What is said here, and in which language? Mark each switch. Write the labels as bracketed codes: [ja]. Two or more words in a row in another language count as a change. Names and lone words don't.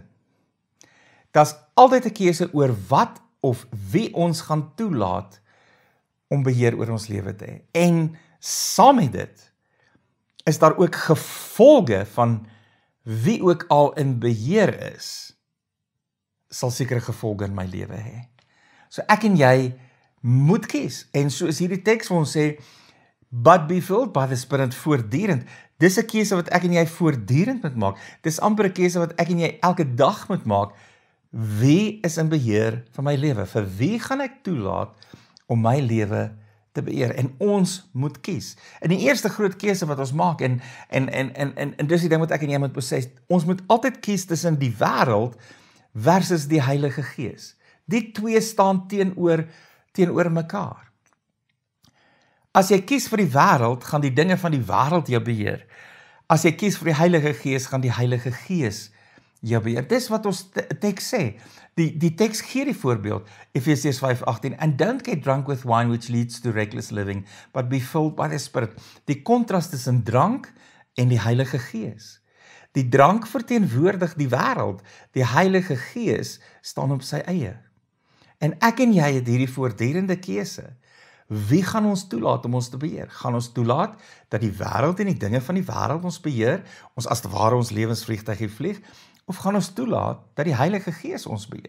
[af] Daar's altyd 'n keuse oor wat of wie ons gaan toelaat om beheer oor ons lewe te hê. En saam met dit is daar ook gevolge van wie ook al in beheer is, sal sekere gevolge in my lewe hê. So ek en jy moet kies, en soos hierdie teks vir ons sê, [en] but be filled by the Spirit voortdurend. [af] Dis 'n keuse wat ek en jy voortdurend moet maak. Dis amper 'n keuse wat ek en jy elke dag moet maak. Wie is in beheer van my lewe? Vir wie gaan ek toelaat om my lewe te beheer? En ons moet kies. En die eerste groot keuse wat ons maak, en dis die ding wat ek en jy moet besef, ons moet altyd kies tussen die wêreld versus die Heilige Gees. Die twee staan teenoor mekaar. As jy kies vir die wêreld, gaan die dinge van die wêreld jou beheer. As jy kies vir die Heilige Gees, gaan die Heilige Gees jou beheer. Dis wat ons teks sê. Die teks gee die voorbeeld, Efesiërs 5:18, [en] and don't get drunk with wine which leads to reckless living, but be filled by the Spirit. [af] Die kontras tussen drank en die Heilige Gees. Die drank verteenwoordig die wêreld, die Heilige Gees staan op sy eie. En ek en jy het hierdie voortdurende keuse. Wie gaan ons toelaat om ons te beheer? Gaan ons toelaat dat die wêreld en die dinge van die wêreld ons beheer, ons as te ware ons lewensvliegtuig vlieg, of gaan ons toelaat dat die Heilige Gees ons beheer?